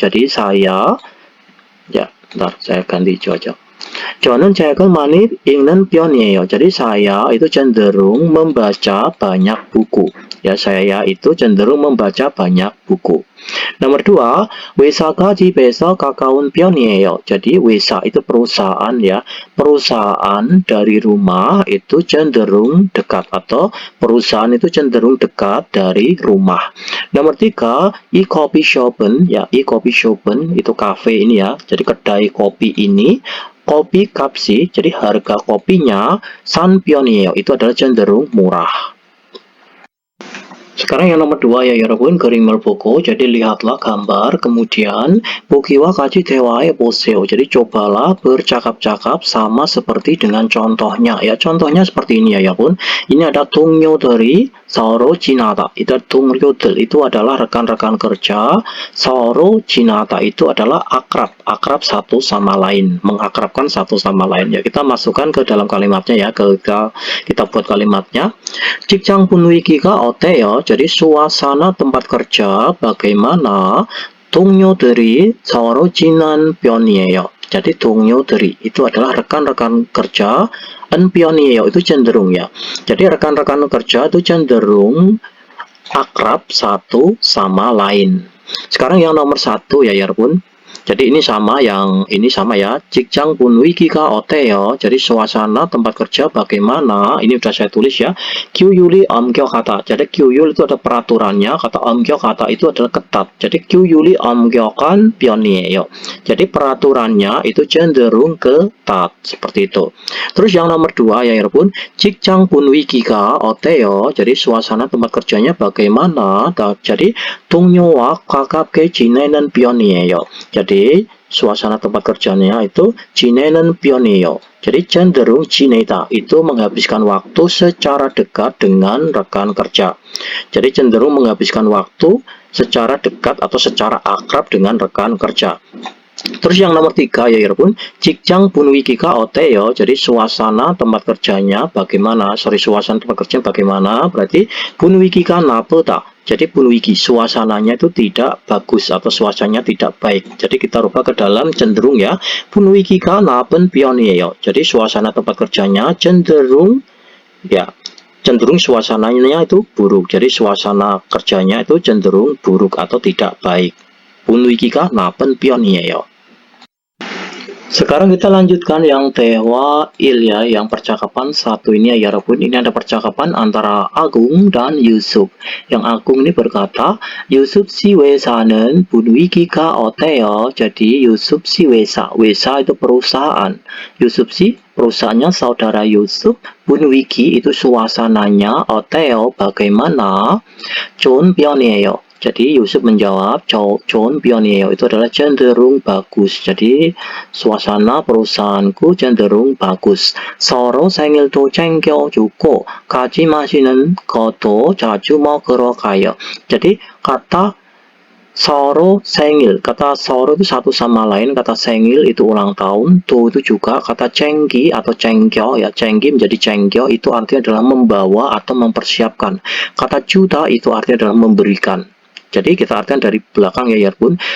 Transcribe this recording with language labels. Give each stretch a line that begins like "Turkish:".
Indonesian: Jadi saya, ya, bentar, saya ganti hijau aja.
Korean: 저는 책을 많이 읽는 편이에요.
Indonesian: Jadi saya itu cenderung membaca banyak buku. Ya, saya itu cenderung membaca banyak buku.
Korean: Nomor 2, 회사가 집에서 가까운 편이에요.
Indonesian: Jadi 회사 itu perusahaan ya. Perusahaan dari rumah itu cenderung dekat atau perusahaan itu cenderung dekat dari rumah. Nomor 3,
Korean: 이 커피숍은
Indonesian: ya, 이 커피숍은 itu cafe ini ya. Jadi kedai kopi ini kopi kapsi, jadi harga kopinya
Korean: 싼 편이에요.
Indonesian: Itu adalah cenderung murah. Sekarang yang nomor 2 ya 여러분,
Korean: 그림을 보고,
Indonesian: jadi lihatlah gambar, kemudian
Korean: 보기와 같이 대화해 보세요.
Indonesian: Jadi cobalah bercakap-cakap sama seperti dengan contohnya ya. Contohnya seperti ini ya 여러분. Ini ada
Korean: 동료들이 서로 지나다.
Indonesian: Itu 동료들 itu adalah rekan-rekan kerja.
Korean: 서로 지나다
Indonesian: itu adalah akrab satu sama lain, mengakrabkan satu sama lain ya. Kita masukkan ke dalam kalimatnya ya. Kita buat kalimatnya.
Korean: 직장 분위기가 어때요?
Indonesian: Jadi suasana tempat kerja bagaimana?
Korean: 동료들이 서로 친한 편이에요.
Indonesian: Jadi 동료들이 itu adalah rekan-rekan kerja, 편이에요 itu cenderung ya. Jadi rekan-rekan kerja itu cenderung akrab satu sama lain. Sekarang yang nomor 1 ya 여러분. Jadi ini sama ya.
Korean: 직장 분위기가 어때요?
Indonesian: Jadi suasana tempat kerja bagaimana? Ini sudah saya tulis ya.
Korean: 규율이 엄격하다.
Indonesian: Jadi 규율 itu ada peraturannya. Kata 엄격하다 itu adalah ketat.
Korean: Jadi 규율이 엄격한 편이에요.
Indonesian: Jadi peraturannya itu cenderung ketat. Seperti itu. Terus yang nomor 2 ya 여러분.
Korean: 직장 분위기가 어때요?
Indonesian: Jadi suasana tempat kerjanya bagaimana?
Korean: Jadi 동료와 가깝게 지내는 편이에요.
Indonesian: Jadi suasana tempat kerjanya itu
Korean: 지내는 편이에요.
Indonesian: Jadi cenderung 지내다 itu menghabiskan waktu secara dekat dengan rekan kerja. Jadi cenderung menghabiskan waktu secara dekat atau secara akrab dengan rekan kerja. Terus yang nomor 3 ya 여러분,
Korean: 직장 분위기가 어때요?
Indonesian: Jadi suasana tempat kerjanya bagaimana? Suasana tempat kerja bagaimana?
Korean: Berarti 분위기가 나쁘다.
Indonesian: Jadi 분위기 suasananya itu tidak bagus atau suasananya tidak baik. Jadi kita rubah ke dalam cenderung ya.
Korean: 분위기가 나쁜 편이에요.
Indonesian: Jadi suasana tempat kerjanya cenderung suasananya itu buruk. Jadi suasana kerjanya itu cenderung buruk atau tidak baik.
Korean: 분위기가 나쁜 편이에요.
Indonesian: Sekarang kita lanjutkan yang 대화 1 ya, yang percakapan 1 ini ya 여러분. Ini ada percakapan antara Agung dan Yusuf. Yang Agung ini berkata, Yusuf si
Korean: 회사는 분위기가 어때요?
Indonesian: Jadi Yusuf si 회사 itu perusahaan. Yusuf si perusahaannya saudara Yusuf. 분위기 itu suasananya. 어때요? Bagaimana?
Korean: 좋은 편이에요.
Indonesian: Jadi Yusuf menjawab,
Korean: 좋은 편이에요.
Indonesian: Itu adalah cenderung bagus. Jadi suasana perusahaanku cenderung bagus.
Korean: 서로 생일도 챙겨주고 같이 마시는 것도 자주 먹으러 가요.
Indonesian: Jadi kata 서로 생일, kata 서로 itu satu sama lain, kata 생일 itu ulang tahun, to itu juga kata cengki atau cengkyo ya, cengki menjadi cengkyo itu artinya adalah membawa atau mempersiapkan. Kata juta itu artinya adalah memberikan. Jadi kita artikan dari belakang ya 여러분.